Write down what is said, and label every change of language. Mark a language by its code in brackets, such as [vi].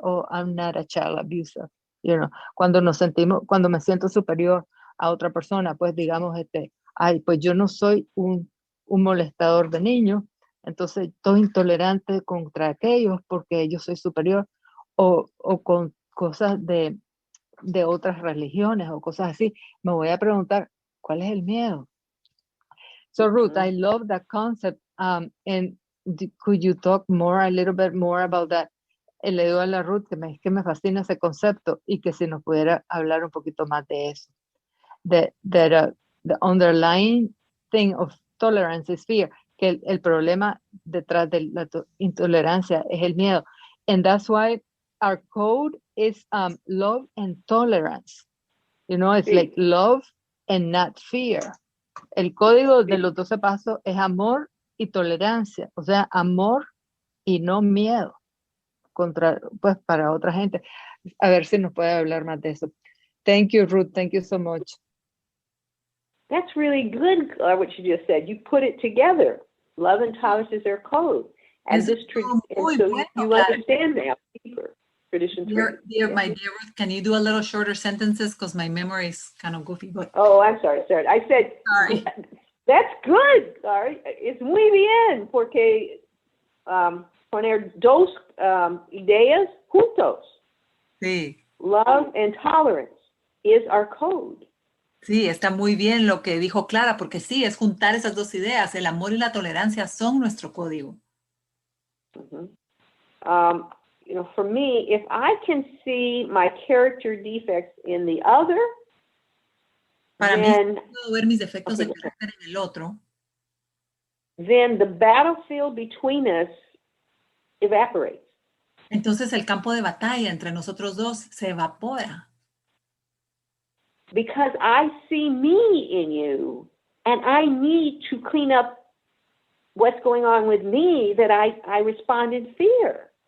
[en] Oh, I'm not a child abuser. You know, [es] cuando me siento superior a otra persona, pues digamos, ay, pues yo no soy un molestador de niños, entonces estoy intolerante contra aquellos porque yo soy superior, o con cosas de otras religiones o cosas así, me voy a preguntar, ¿cuál es el miedo? [en] So Ruth, I love that concept. And could you talk a little bit more about that? [es] Le digo a la Ruth que me fascina ese concepto y que si nos pudiera hablar un poquito más de eso. [en] The underlying thing of tolerance is fear. [es] Que el problema detrás de la intolerancia es el miedo. [en] And that's why our code is love and tolerance. You know, it's like love and not fear. [es] El código de los 12 pasos es amor y tolerancia, o sea, amor y no miedo pues para otra gente. A ver si nos puede hablar más de eso. [en] Thank you, Ruth. Thank you so much. That's really good, what you just said. You put it together. Love and tolerance is their code. And so you understand now deeper. Tradition my dear Ruth, can you do a little shorter sentences? Because my memory is kind of goofy. But oh, I'm sorry. I said, sorry. That's good. Sorry. [es] Es muy bien, porque poner dos ideas juntos. Sí. [en] Love and tolerance is our code. [es] Sí, está muy bien lo que dijo Clara, porque sí, es juntar esas dos ideas. El amor y la tolerancia son nuestro código. [en] You know, for me, if I can see my character defects in the other, [es] para mí, si puedo ver mis defectos de carácter en el otro, [en] then the battlefield between us evaporates. [es] Entonces el campo de batalla entre nosotros dos se evapora. [en] Because I see me in you, and I need to clean up what's going on with me, that I respond in fear.